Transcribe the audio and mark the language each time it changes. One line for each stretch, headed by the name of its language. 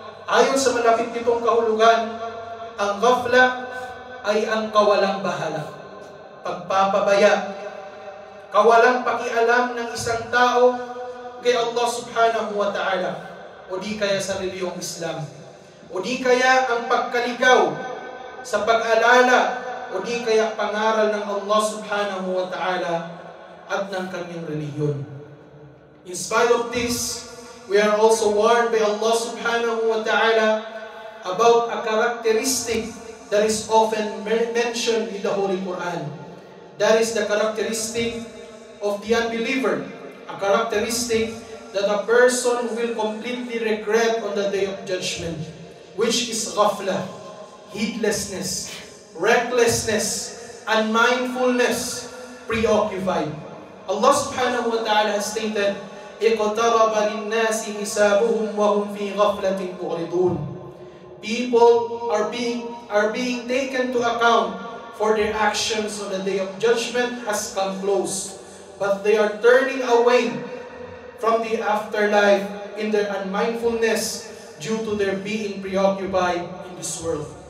Filipino: Ayon sa malapit nitong kahulugan, ang ghafla ay ang kawalang bahala, pagpapabaya, kawalang pakialam ng isang tao kay Allah subhanahu wa ta'ala, o di kaya sa reliyong Islam, o di kaya ang pagkaligaw sa pag-alala, o di kaya pangaral ng Allah subhanahu wa ta'ala at ng kanyang reliyon.
English: In spite of this, we are also warned by Allah subhanahu wa ta'ala about a characteristic that is often mentioned in the Holy Quran. That is the characteristic of the unbeliever, a characteristic that a person will completely regret on the day of judgment, which is ghafla, heedlessness, recklessness, unmindfulness, preoccupied.
Arabic: Allah subhanahu wa ta'ala
English: has stated,
Arabic: اقترب للناس حسابهم وهم في غفلة معرضون.
English: People are being taken to account for their actions on the day of judgment has come close, but they are turning away from the afterlife in their unmindfulness due to their being preoccupied in this world.